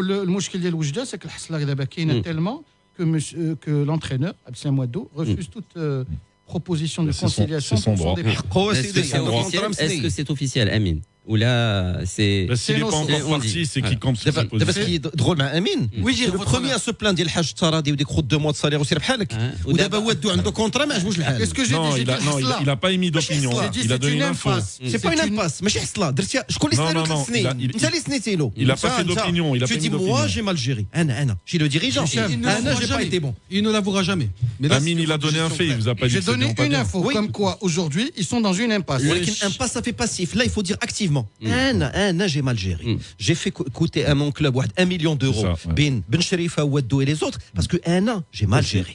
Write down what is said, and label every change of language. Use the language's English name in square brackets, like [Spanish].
[French] Le mouchkil de l'Oujda, c'est que le tellement que l'entraîneur, Abdel Mouadou, refuse toute proposition de conciliation. C'est son droit. Est-ce que c'est officiel, Amine? Ou là, c'est. S'il n'est pas encore parti, c'est qu'il compte sur sa position. Ce qui est drôle, Amine, oui, c'est le premier à se plaindre [Arabic] ديال الحاج التراضي وديك خد [French] 2 mois de salaire [Arabic] وسير بحالك ودابا ودو عنده كونترا ما عجبوش الحال. [French] Est-ce que j'ai dit il n'a pas émis d'opinion. Il a donné une info. C'est pas une impasse, [Arabic] ماشي حصله درتيها شكون اللي سنيلو كتسني انت اللي سنيتي له. [French] Il n'a pas fait d'opinion. Tu dis moi j'ai mal géré. [Arabic] انا [French] je suis le dirigeant. انا j'ai pas été bon. Il ne l'avouera jamais. Amine, il a donné un fait, il vous a pas dit. J'ai donné une info comme quoi aujourd'hui ils sont dans une impasse. [Arabic] ولكن [French] impasse ça fait passif. Là il faut dire activement. [Arabic] انا [French] j'ai mal géré. J'ai fait coûter à mon club 1 million d'euros. Ben Sherifa, Ouaddou et les autres parce que j'ai mal géré.